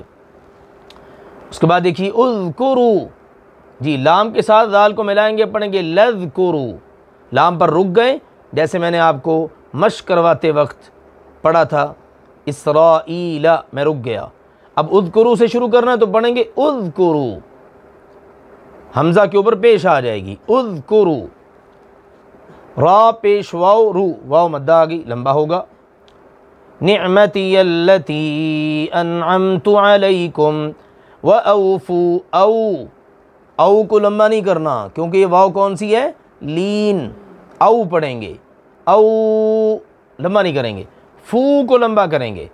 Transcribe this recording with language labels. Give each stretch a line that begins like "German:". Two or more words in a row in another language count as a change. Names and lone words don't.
Urdu: اس کے بعد دیکھیے اذکرو، جی لام کے ساتھ دال کو ملائیں گے، پڑھیں گے لذکرو، لام پر رک گئے، جیسے میں نے آپ کو مشق کرواتے وقت پڑھا تھا، اسرائیل میں رک گیا۔ اب اذکرو سے شروع کرنا ہے تو پڑھیں گے اذکرو، حمزہ کے اوپر پیش آ جائے گی، اذکرو، را پیش واو، رو، واو مدہ آ گئی، لمبا ہوگا۔
Arabic: نعمتی اللتی انعمت علیکم وَأَوْفُوا،
Urdu: او کو لمبا نہیں کرنا کیونکہ یہ واو کون سی ہے؟ لین، او پڑھیں گے، او لمبا نہیں کریں گے، فو کو لمبا کریں گے۔